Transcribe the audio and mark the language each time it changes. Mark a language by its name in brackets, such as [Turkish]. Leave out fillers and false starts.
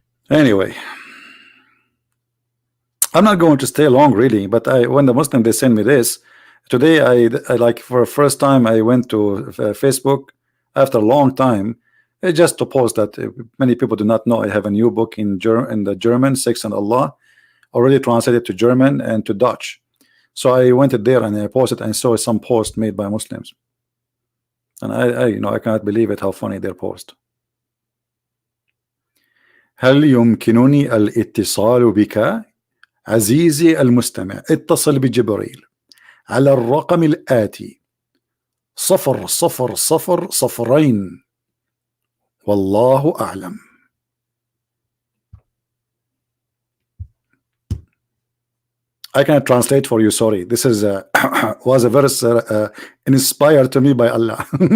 [English] Anyway, I'm not going to stay long really, but when the Muslim they send me this today, I like for the first time I went to Facebook after a long time, just to post that many people do not know I have a new book in the German, Sex and Allah, already translated to German and to Dutch. So I went there and I posted and saw some post made by Muslims, and I cannot believe it how funny their post. [Arabic] هل يمكنني الاتصال بك عزيزي المستمع؟ اتصل بجبريل على الرقم الآتي 0002 والله أعلم. [English] I cannot translate for you, sorry. This is was a verse inspired to me by Allah.